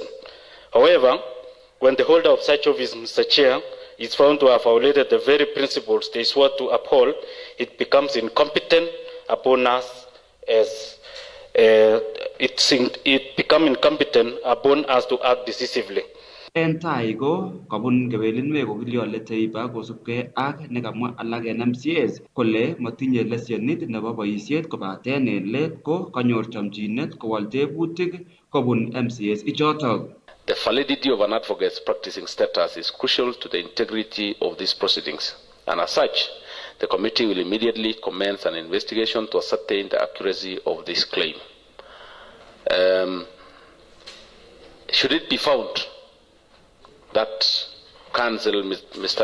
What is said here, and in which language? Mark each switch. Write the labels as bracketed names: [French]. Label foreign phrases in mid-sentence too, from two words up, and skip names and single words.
[English] However, when the holder of such office, Mr. Chair, is found to have violated the very principles they swore to uphold, it becomes incompetent upon us as it become incompetent upon us to act decisively. [Kalenjin] En tai ko kabun kewelinwek ogilion Leteipa kosubkei ak nekamwa alak en MCAs kole matinye lesenit nebo boisiet kobaten en let ko kanyor chamchinet kowal tebutik kobun MCAs ichotok. [English] The validity of an advocate's practicing status is crucial to the integrity of these proceedings, and as such, the committee will immediately commence an investigation to ascertain the accuracy of this claim. Should it be found that Council Mr.